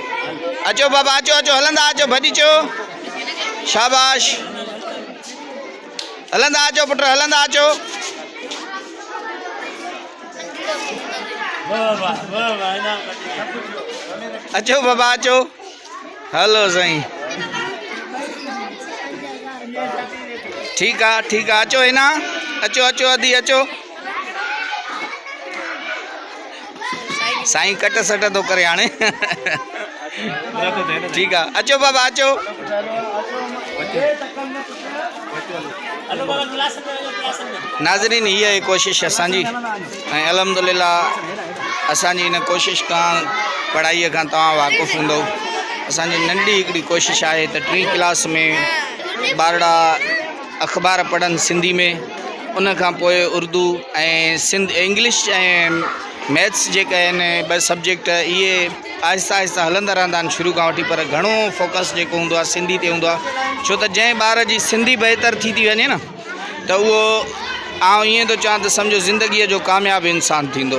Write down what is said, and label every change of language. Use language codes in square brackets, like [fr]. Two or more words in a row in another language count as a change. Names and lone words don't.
[sd] अचो बाबा अचो अचो हलंदा अचो भॼी अचो, शाबाश हलंदा अचो पुट हलंदा अचो। अचो बाबा अचो, हलो साईं [ur] ٹھیک ہے [sd] अचो है ना, अचो अचो अदी अचो। साईं कट सट तो करे हाणे [ur] ٹھیک ہے [sd] अचो बाबा अचो। नाज़रीन ये कोशिश असांजी ऐं अल्हम्दुलिल्लाह असांजी इन कोशिश का पढ़ाई का तव्हां वाक़ुफ़ हूंदो। असांजी नंढी हिकिड़ी कोशिश है तो 3 क्लास में ॿारड़ा अख़बार पढ़नि सिंधी में, उन खां पोइ उर्दू ऐं सिंध इंग्लिश ऐं मैथ्स जेके आहिनि 2 सब्जेक्ट इहे आहिस्ता आहिस्ता हलंदा रहंदा आहिनि शुरू खां वठी, पर घणो फोकस जेको हूंदो आहे सिंधी ते हूंदो आहे। छो त जंहिं ॿार जी सिंधी बहितर थी वञे न त उहो आउं ईअं थो चवां त सम्झो ज़िंदगीअ जो कामयाबु इंसानु थींदो।